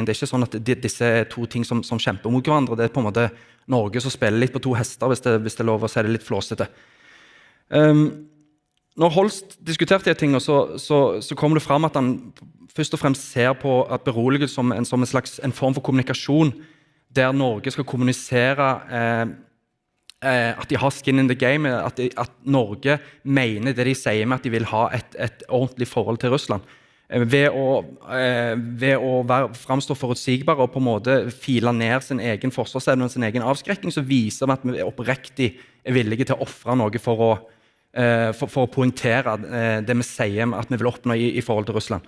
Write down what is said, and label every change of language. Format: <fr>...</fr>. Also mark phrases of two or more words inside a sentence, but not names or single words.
<no>Det er ikke sånn at disse er to ting som kjemper mot hverandre. Det er på en måte Norge som spiller litt på to hester, hvis det er lov å si det litt flåsete. Når Holst diskuterte de tingene, så kom det fram at han først og fremst ser på at beroligelse som en form for kommunikasjon, der Norge skal kommunisere at de har</no> <en>skin in the game,</en> <no>at Norge mener det de sier med at de vil ha et ordentlig forhold til Russland. Ved å framstå forutsigbare og på en måte file ned sin egen forsvarsevne og sin egen avskrekking, så viser vi at vi oppriktig er villige til å offre noe for å poengtere det vi sier at vi vil oppnå i forhold til Russland.</no>